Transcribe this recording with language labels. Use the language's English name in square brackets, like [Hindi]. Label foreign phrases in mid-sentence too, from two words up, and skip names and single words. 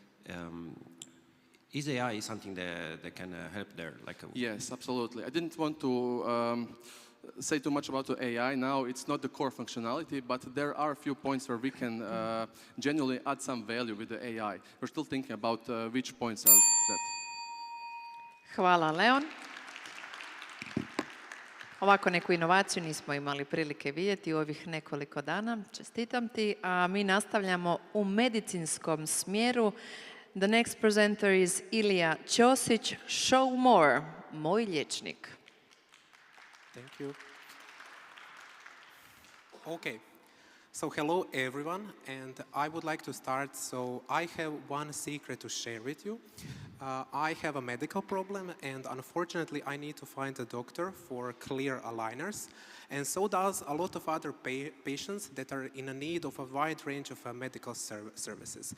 [English] Is AI something that can help there? Yes, absolutely. I didn't want to say too much about the AI now. It's not the core functionality, but there are a few points where we can genuinely add some value with the AI. We're still thinking about which points are that. [Croatian] Hvala, Leon. Ovako neku inovaciju nismo imali prilike vidjeti u ovih nekoliko dana. Čestitam ti. A mi nastavljamo u medicinskom smjeru. [English] The next presenter is Ilija Ćosić. Show more. [Croatian] Moj liječnik. [English] Thank you. Okay. So hello everyone, and I would like to start. So I have one secret to share with you. I have a medical problem, and unfortunately I need to find a doctor for clear aligners, and so does a lot of other patients that are in a need of a wide range of medical services.